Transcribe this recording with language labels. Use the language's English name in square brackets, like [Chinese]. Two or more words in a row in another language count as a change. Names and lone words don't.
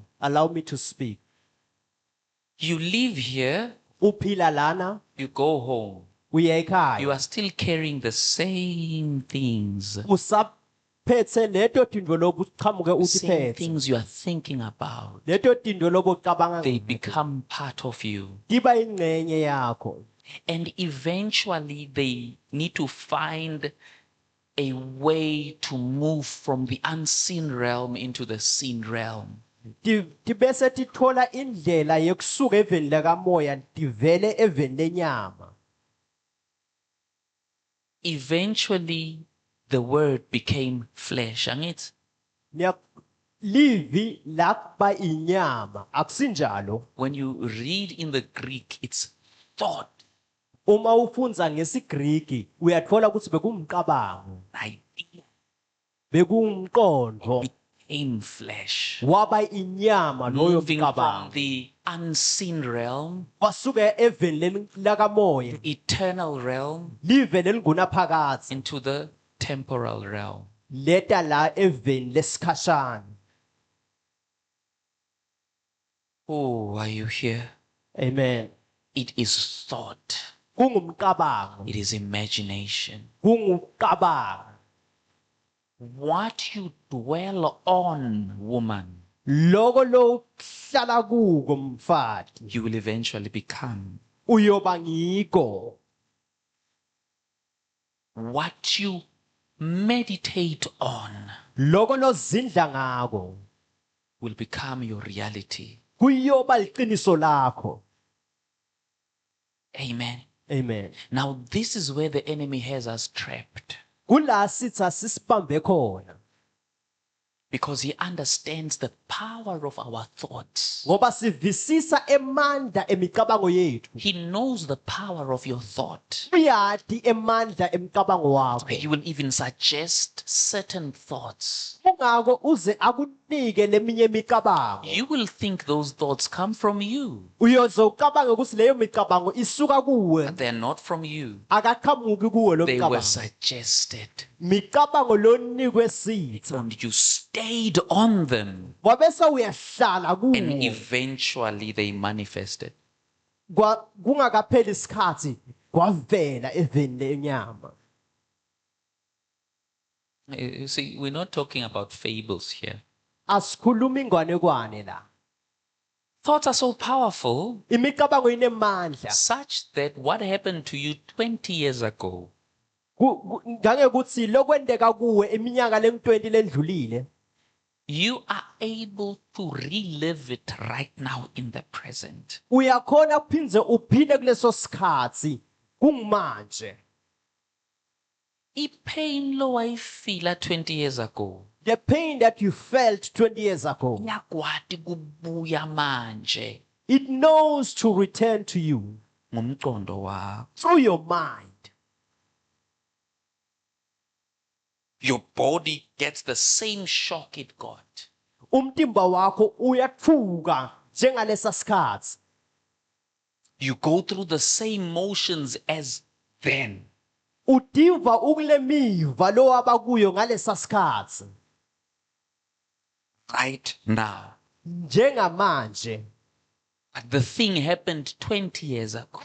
[English] Allow me to speak. You live here, [Swati] Uphila lana, [English] you go home. [Swati] uya [English] You [Swati] ekhaya. [English] are still carrying the same things. [Swati] Usaphethe leto tindwo lobuqhamuke [English] Same [Swati] utiphethe. [English] things you are thinking about. [Swati] Leto tindwo lobucabanga [English] They [Swati] ngakho. [English] become part of you. [Swati] Tiba ingcenye yakho. [English] And eventually they need to find a way to move from the unseen realm into the seen realm. [Swati] Tibese tithola indlela yokusuka eveni lakamoya tivele eveni lenyama. [English] Eventually the word became flesh. [Swati] Angithi? Livi lakuba inyama akusinjalo. [English] When you read in the Greek, it's thought, [Swati] Uma ufunza ngesiGriki uyathola ukuthi bekumcabango, [English] idea, [Swati] bekumqondo, [English] became flesh. [Swati] waba inyama loyo [English] Moving from [Swati] mcabango. [English] the unseen realm, [Swati] Wasuke eveni lakamoya, [English] eternal realm, [Swati] live neligunaphakathi, [English] into the temporal realm. [Swati] leta la eveni lesikhashana. [English] Oh, are you here? Amen. It is thought. [Swati] Kungumcabango, [English] It is imagination. [Swati] kungucabango. [English] What you dwell on, woman, [Swati] Loko lokuhlala kuko mfati, [English] you will eventually become. [Swati] uyoba ngiko. [English] What you meditate on [Swati] Loko lozindla ngako, [English] will become your reality. [Swati] kuyoba liqiniso lakho. Amen. Amen. [English] Now, this is where the enemy has us trapped [Swati] Kula sithi asisibambe khona. [English] because he understands the power of our thoughts. [Swati] Ngoba sivisisa emandla emicabango yethu. [English] He knows the power of your thought. [Swati] Uyati emandla emicabango wakho. [English] He will even suggest certain thoughts. [Swati] Kungako uze akunike leminye imicabango. [English] You will think those thoughts come from you, [Swati] Uyozocabange ukuthi leyo micabango isuka kuwe. [English] but they're not from you. [Swati] Akaqhamuki kuwe lo [English] They were [Swati] micabango. [English] suggested, [Swati] Micabango lonikwe sitha. [English] and you stayed on them, [Swati] Wabese uyahlala [English] and [Swati] kuwo. [English] eventually they manifested. [Swati] Kungakapheli isikhathi kwavela eveni lenyama. [English] You see, we're not talking about fables here. [Swati] Asikhuluma ingwanekwane la. [English] Thoughts are so powerful, [Swati] Imicabango inemandla. [English] such that what happened to you 20 years ago [Swati] Ngange ukuthi lokwendeka kuwe iminyaka leng20 lendlulile, [English] you are able to relive it right now in the present. [Swati] uyakhona kuphindze uphile kuleso sikhathi kungimanje. I-pain lo wayifila [English] 20 years ago The pain that you felt 20 years ago, [Swati] iyakwati kubuya manje [English] it knows to return to you [Swati] ngomqondo wakho. [English] through your mind. Your body gets the same shock it got. [Swati] Umtimba wakho uyathuka njengalesa sikhathi. [English] You go through the same motions as then. [Swati] Udiva ukulemiva lo abakuyo ngalesa sikhathi [English] Right now. [Swati] njengamanje. [English] But the thing happened 20 years ago.